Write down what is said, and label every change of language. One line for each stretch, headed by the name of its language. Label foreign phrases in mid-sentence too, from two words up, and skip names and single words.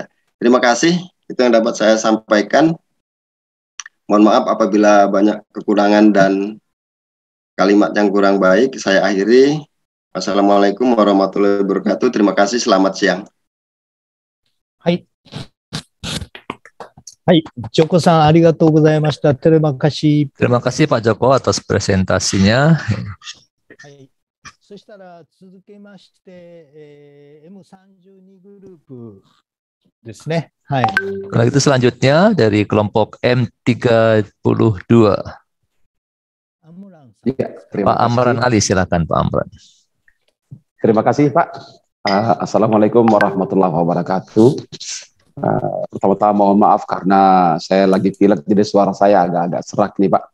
Indonesian: Terima kasih, itu yang dapat saya sampaikan. Mohon maaf apabila banyak kekurangan dan kalimat yang kurang baik. Saya akhiri.
Arabic: وَالسَّلَامُ عَلَيْكُمْ وَرَحْمَةُ اللهِ وَبَرَكَاتُهُ.
Indonesian: Terima kasih, selamat siang. Hai. Hai,
Japanese: ジョコさん、ありがとうございました.
Indonesian: Terima kasih. Terima kasih Pak Joko atas presentasinya. Hai.
Japanese: そしたら続けまして、M32 グループですね。はい。
Indonesian: Kalau itu selanjutnya dari kelompok M32. Ya, Pak Amran Ali, silakan Pak Amran. Terima kasih Pak.
Arabic: السَّلَامُ عَلَيْكُمْ وَرَحْمَةُ اللهِ وَبَرَكَاتُهُ.
Indonesian: Pertama-tama mohon maaf karena saya lagi pilek jadi suara saya agak-agak serak nih Pak.